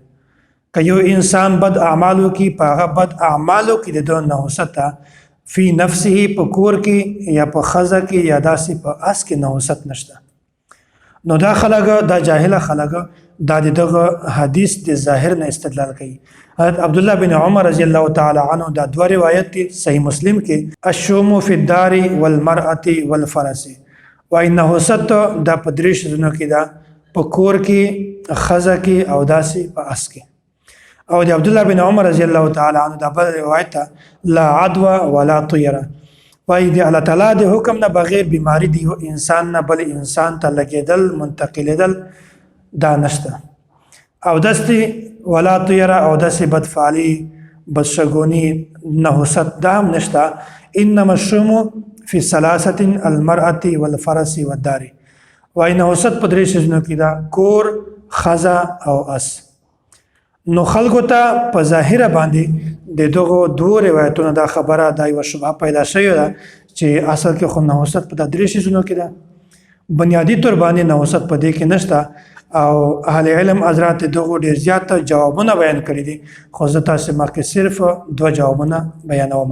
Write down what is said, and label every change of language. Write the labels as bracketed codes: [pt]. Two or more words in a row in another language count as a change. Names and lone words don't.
[ps] که یو انسان بد اعمالو کې په هغه بد اعمالو کې د ده نحوست [ar] فی نفسه [ps] په کور کې یا په ښځه کې یا داسې په اس کې نحوست نشته. نو دا خلک، دا جاهله خلک دا د دغه حدیث د ظاهر نه استدلال کوي. حضرت عبدالله بن عمر [ar] رضی الله تعالی عنه [ps] دا دوه روایت دي صحیح مسلم کې: [ar] الشوم فی الدار والمرأة والفرس. [ps] وای نحوست دا په درې شیزونو کې ده، په کور کې، ښځه کې او داسې په اس کې. او د عبدالله بن عمر [ar] رضی الله تعالی عنه [ps] دا بل روایت ته: [ar] لا عدوى ولا طیره. [ps] وای د الله تعالی د حکم نه بغیر بیماری دی یو انسان نه بل انسان ته لګېدل، منتقلېدل دا نشته. او داسې [ar] ولا طیره [ps] او داسې بدفعلي، بدشګوني، نحوست دا هم نشته. [ar] انما الشوم فی ثلاثة: المرأة والفرس والدار. [ps] وای نحوست په درې شیزونو کې ده: کور، ښځه او اس. نو خلکو ته په ظاهره باندې د دغو دوه روایتونو دا خبره دا یوه شبهه پیدا شوې ده چې اصل کې خو نحوست په دا درې شیزونو کې ده. بنیادي طور باندې نحوست په دې کې نشته. او اهل علم حضرات دغو ډېر زیات جوابونه بیان کړي دي، خو زه تاسې مخکې صرف دوه جوابونه بیانوم.